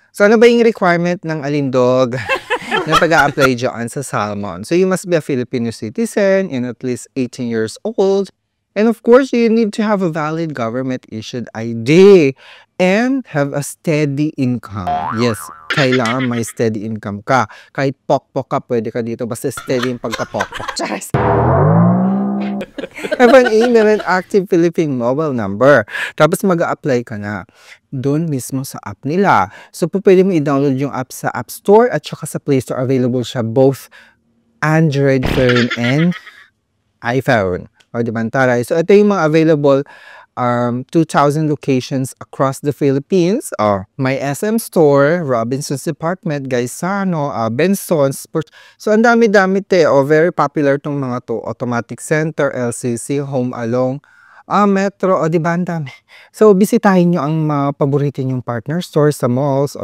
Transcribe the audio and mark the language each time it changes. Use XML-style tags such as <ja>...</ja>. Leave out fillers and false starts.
<tl>So, ano ba yung requirement ng alindog na pag-a-apply dyan sa Salmon?</tl> <en>So, you must be a Filipino citizen and at least 18 years old. And of course, you need to have a valid government-issued ID and have a steady income.</en> <tl>Yes, kailangan may steady income ka. Kahit pokpok ka, pwede ka dito. Basta steady yung pagka-pokpok. Charis!</tl> <en>Have an email and active Philippine mobile number.</en> <tl>Tapos mag-a-apply ka na doon mismo sa app nila. So, pwede mo i-download yung app sa App Store at saka sa Play Store.</tl> <en>Available siya both Android phone and iPhone.</en> <tl>O, diba, taray? So, ito yung mga available 2,000 locations across the Philippines. May SM Store, Robinson's Department, Gaisano, Benson's. So, ang dami-dami te.</tl> <en>Very popular</en> <tl>tong mga to. Automatic Center, LCC, Home Along, Metro. O, diba, ang dami. So, bisitahin nyo ang mga paborito nyong partner stores sa malls.</tl>